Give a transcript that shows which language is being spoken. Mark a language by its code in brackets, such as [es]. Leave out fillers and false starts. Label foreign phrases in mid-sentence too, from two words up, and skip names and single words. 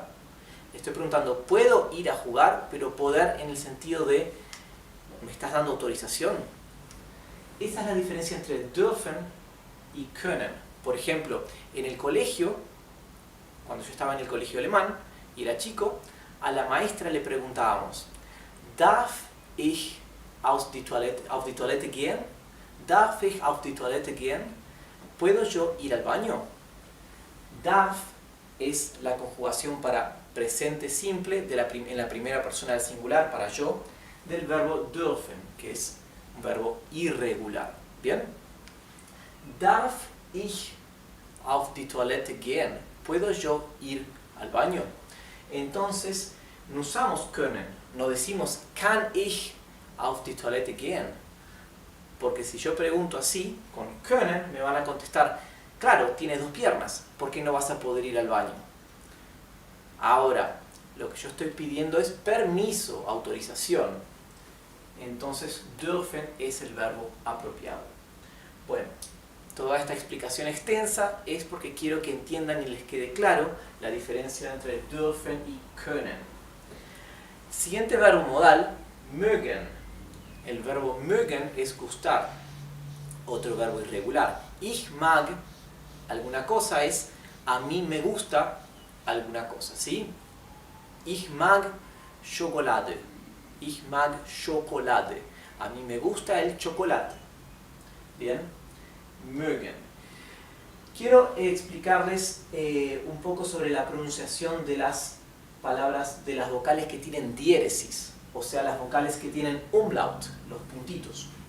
[es] Estoy preguntando, ¿puedo ir a jugar? Pero poder en el sentido de, ¿me estás dando autorización? Esa es la diferencia entre dürfen y können. Por ejemplo, en el colegio, cuando yo estaba en el colegio alemán y era chico, a la maestra le preguntábamos, [de] ¿Darf ich auf die Toilette gehen? ¿Darf ich auf die Toilette gehen? [es] ¿Puedo yo ir al baño? Darf es la conjugación para presente simple en la primera persona del singular, para yo, del verbo dürfen, que es un verbo irregular. ¿Bien? [de] Darf ich auf die Toilette gehen? [es] ¿Puedo yo ir al baño? Entonces, no usamos können, no decimos [de] kann ich auf die Toilette gehen. [es] Porque si yo pregunto así, con können, me van a contestar, claro, tienes 2 piernas, ¿por qué no vas a poder ir al baño? Ahora, lo que yo estoy pidiendo es permiso, autorización. Entonces, dürfen es el verbo apropiado. Bueno, toda esta explicación extensa es porque quiero que entiendan y les quede claro la diferencia entre dürfen y können. Siguiente verbo modal, mögen. El verbo mögen es gustar. Otro verbo irregular. [de] Ich mag, [es] alguna cosa, es a mí me gusta alguna cosa, ¿sí? [de] Ich mag Schokolade. Ich mag Schokolade. [es] A mí me gusta el chocolate. Bien, mögen. Quiero explicarles un poco sobre la pronunciación de las palabras, de las vocales que tienen diéresis, o sea, las vocales que tienen umlaut, los puntitos.